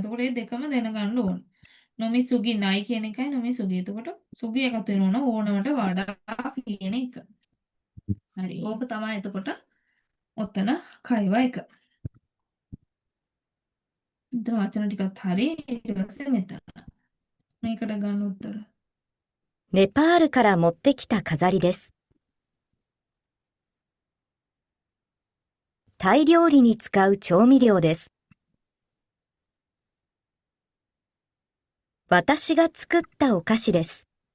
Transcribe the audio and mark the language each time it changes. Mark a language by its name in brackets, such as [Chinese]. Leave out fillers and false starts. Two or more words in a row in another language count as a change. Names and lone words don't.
[Sinhala] එතකොට මේ දෙකම දැනගන්න ඕන. [Japanese] 飲みすぎない [Sinhala] කියන එකයි [Japanese] 飲みすぎ. [Sinhala] එතකොට සුගි එකතු වෙනවනම් ඕනවට වඩා කියන එක. හරි. ඕක තමයි එතකොට ඔතන කයව එක. ඉතින් වචන ටිකත් හරි. ඊට පස්සේ මෙතන. මේකට ගන්න උත්තර. [Japanese] ネパールから持ってきた飾りです。タイ料理に使う調味料です。私が作ったお菓子です。